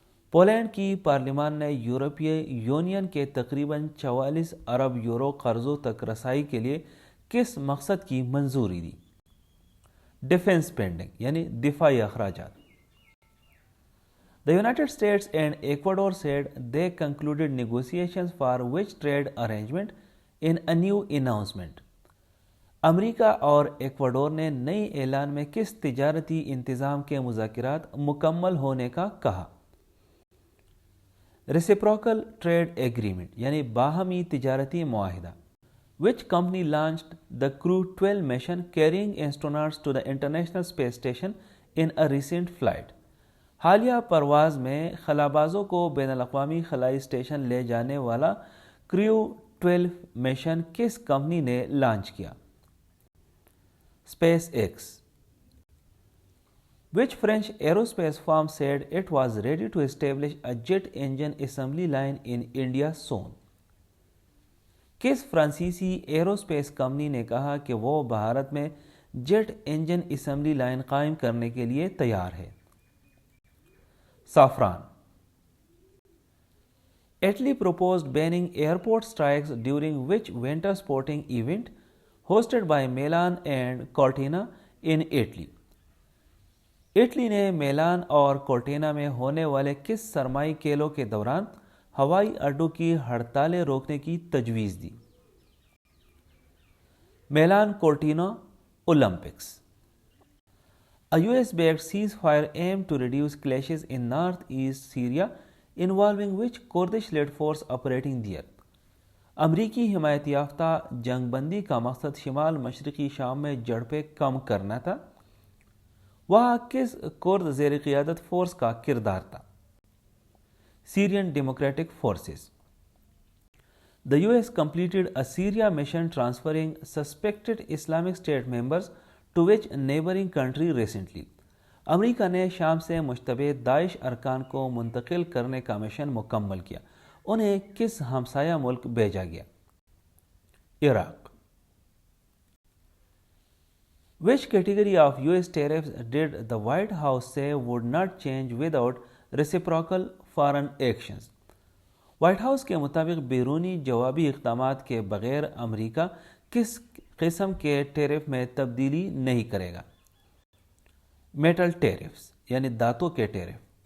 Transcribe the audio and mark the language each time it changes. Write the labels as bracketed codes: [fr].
[ur] Poland کی پارلیمان نے یورپی یونین کے تقریباً 44 ارب یورو قرضوں تک رسائی کے لیے کس مقصد کی منظوری دی؟ [en] defence spending [ur] یعنی دفاعی اخراجات. [en] The United States and Ecuador said they concluded negotiations for which trade arrangement in a new announcement? [ur] امریکہ اور ایکواڈور نے نئی اعلان میں کس تجارتی انتظام کے مذاکرات مکمل ہونے کا کہا؟ Reciprocal Trade Agreement یعنی باہمی تجارتی معاہدہ. [en] Which company launched the Crew 12 mission carrying astronauts to the International Space Station in a recent flight? [ur] حالیہ پرواز میں خلابازوں کو بین الاقوامی خلائی اسٹیشن لے جانے والا کریو 12 مشن کس کمپنی نے لانچ کیا؟ Space x. [en] Which French aerospace firm said it was ready to establish a jet engine assembly line in India soon? [ur] کس فرانسیسی ایروسپیس کمپنی نے کہا کہ وہ بھارت میں جیٹ انجن اسمبلی لائن قائم کرنے کے لیے تیار ہے؟ سافران. [en] Italy proposed banning airport strikes during which winter sporting event hosted by Milan and Cortina in Italy? [ur] Italy نے میلان اور کورٹینا میں ہونے والے کس سرمائی کھیلوں کے دوران ہوائی اڈوں کی ہڑتالیں روکنے کی تجویز دی؟ میلان کورٹینا Olympics. [en] A US-backed ceasefire aimed to reduce clashes in northeast Syria involving which Kurdish-led force operating there? [ur] امریکی حمایت یافتہ جنگ بندی کا مقصد شمال مشرقی شام میں جھڑپیں کم کرنا تھا. وہاں کس کرد زیر قیادت فورس کا کردار تھا؟ سیرین democratic forces. [en] The US completed a Syria mission transferring suspected Islamic State members to which neighboring country recently. [ur] امریکہ نے شام سے مشتبہ داعش ارکان کو منتقل کرنے کا مشن مکمل کیا. انہیں کس ہمسایہ ملک بھیجا گیا؟ Iraq. [en] Which category of US tariffs did the White House say would not change without reciprocal foreign actions? [ur] White house کے مطابق بیرونی جوابی اقدامات کے بغیر امریکہ کس قسم کے ٹیرف میں تبدیلی نہیں کرے گا؟ [en] metal tariffs [ur] یعنی دھاتوں کے ٹیرف.